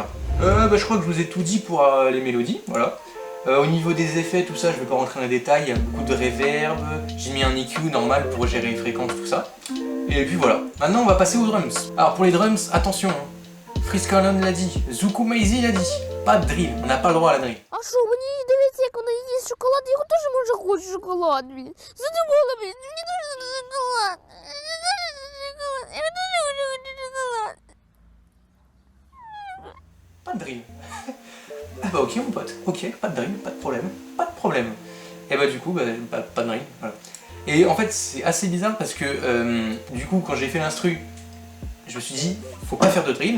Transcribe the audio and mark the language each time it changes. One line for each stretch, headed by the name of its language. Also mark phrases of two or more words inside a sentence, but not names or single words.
French: Je crois que je vous ai tout dit pour les mélodies. Voilà. Au niveau des effets, tout ça, je ne vais pas rentrer dans les détails. Il y a beaucoup de reverb. J'ai mis un EQ normal pour gérer les fréquences, tout ça. Et puis voilà. Maintenant, on va passer aux drums. Alors pour les drums, attention. Friscolone l'a dit. Zuku Maizy l'a dit. Pas de drill, on n'a pas le droit à la drill.
Ukrainian: А що, мені дивіться, як вона їсть шоколад, я теж може хочу шоколад, блін. Задумала, блін, мені дуже шоколад. Я дуже хочу шоколад.
French: Pas de drill. Ah bah ok mon pote, ok, pas de drill, pas de problème, pas de problème. Et bah du coup, pas de rime, voilà. Et en fait, c'est assez bizarre parce que du coup, quand j'ai fait l'instru, je me suis dit, faut pas faire de drill.